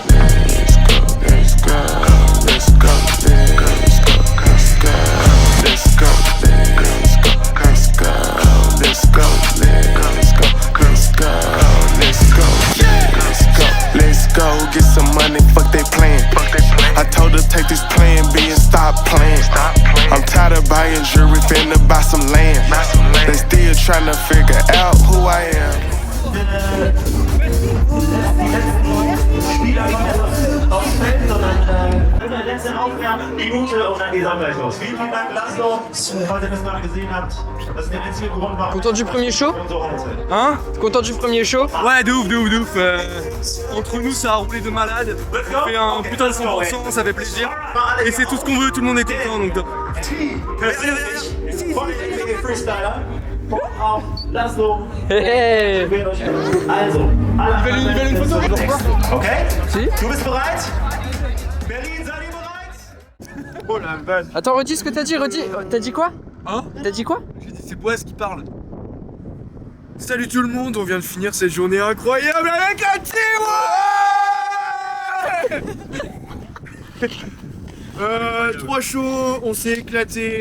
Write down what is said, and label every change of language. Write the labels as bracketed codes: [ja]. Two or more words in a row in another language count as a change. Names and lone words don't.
[en] Let's go, let's go, let's go, let's go, let's go, let's go, let's go, let's go, let's go, let's go, let's go, let's go, let's go, get some money, fuck they plan. I told her take this plan B and stop playing. I'm tired of buying jewelry, finna buy some land. They still tryna figure out who I am. [de] aufs Feld, sondern in der letzten Aufwärmminute und dann geht's auch gleich los. Vielen Dank, Laszlo. Heute, dass ihr mal gesehen habt, das ist der einzige Grund, warum. [fr] Content du premier show? Hein? Content du premier show? Ouais, de ouf. Entre nous, ça a roulé de malade. On fait un putain de 100%, ça fait plaisir. Et c'est tout ce qu'on veut, tout le monde est content, donc top. Freestyler. [de] Auch Laszlo. Hey. Also, Ich will [fr] une photo. [de] okay? Si? Du bist bereit? Berlin, seid ihr bereit? [fr] Oh la vache. Attends, redis ce que t'as dit, redis. T'as dit quoi? Hein? T'as dit quoi? J'ai dit, c'est Boaz qui parle. Salut tout le monde, on vient de finir cette journée incroyable avec la team. 3 shows, on s'est éclaté.